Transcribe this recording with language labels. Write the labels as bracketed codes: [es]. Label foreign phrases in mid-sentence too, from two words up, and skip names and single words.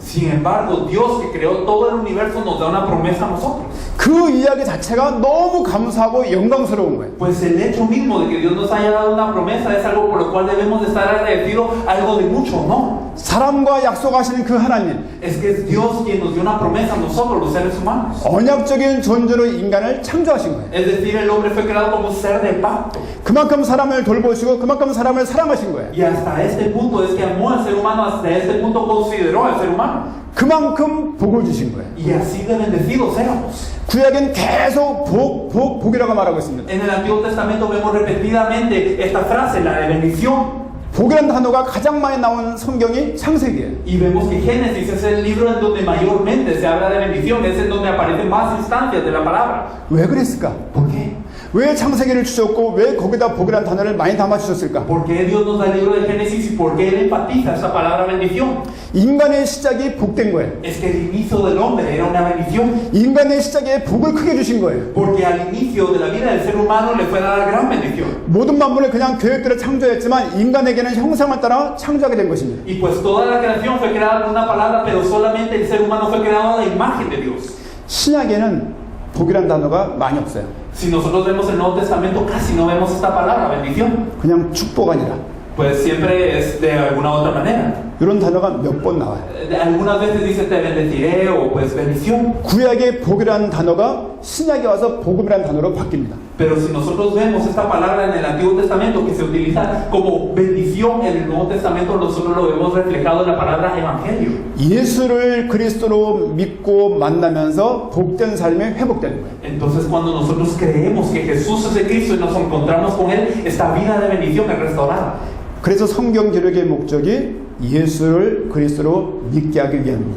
[es] Sin embargo, Dios que creó todo el universo nos da una promesa a nosotros. [ko] 그 이야기 자체가 너무 감사하고 영광스러운 거예요. [es] Pues el hecho mismo de que Dios nos haya dado una promesa es algo por lo cual debemos de estar agradecidos, algo de mucho honor. [ko] 사람과 약속하시는 그 하나님, [es] Es que es Dios quien nos dio una promesa a nosotros, los seres humanos. [ko] 언약적인 존재로 인간을 창조하신 거예요. [es] Es decir, el hombre fue creado como un ser de pacto. [ko] 그만큼 사람을 돌보시고 그만큼 사람을 사랑하신 거예요. [es] Y hasta este punto es que amó al ser humano, hasta este punto consideró al ser humano. [ko] 그만큼 복을 주신 거예요. [es] Y así de bendecidos éramos. [ko] 구약엔 계속 복이라고 말하고 있습니다. [es] En el Antiguo Testamento vemos repetidamente esta frase, la de bendición. [ko] 복이라는 단어가 가장 많이 나온 성경이 창세기예요. [es] Y vemos que Génesis es el libro en donde mayormente se habla de bendición, es en donde aparecen más instancias de la palabra. [ko] 왜 그랬을까? [es] ¿Por qué? [ko] 왜 창세기를 주셨고 왜 거기다 복이라는 단어를 많이 담아 주셨을까? [es] ¿Por qué Dios nos da el libro de Génesis y por qué Él enfatiza esa palabra bendición? [ko] 인간의 시작이 복된 거예요. [es] Es que el inicio del hombre era una bendición. [ko] 인간의 시작에 복을 크게 주신 거예요. [es] Porque al inicio de la vida del ser humano le fue dada gran bendición. [ko] 모든 만물을 그냥 계획대로 창조했지만 인간에게는 형상을 따라 창조하게 된 것입니다. [es] Y pues toda la creación fue creada con una palabra, pero solamente el ser humano fue creado a la imagen de Dios. [ko] 신약에는 복이라는 단어가 많이 없어요. [es] Si nosotros vemos el Nuevo Testamento, casi no vemos esta palabra, bendición. [ko] 그냥 축복 아니라 [es] Pues siempre es de alguna otra manera. [ko] 이런 단어가 몇 번 나와요. [es] Algunas veces dice te bendeciré o pues bendición. [ko] 구약의 복이라는 단어가 신약에 와서 복음이라는 단어로 바뀝니다. [es] Pero si nosotros vemos esta palabra en el Antiguo Testamento que se utiliza como bendición, en el Nuevo Testamento nosotros lo vemos reflejado en la palabra evangelio. [ko] 예수를 그리스도로 믿고 만나면서 복된 삶이 회복되는 거예요. [es] Entonces cuando nosotros creemos que Jesús es el Cristo y nos encontramos con Él, esta vida de bendición es restaurada. [ko] 그래서 성경 기록의 목적이 예수를 그리스도로 믿게 하기 위함입니다.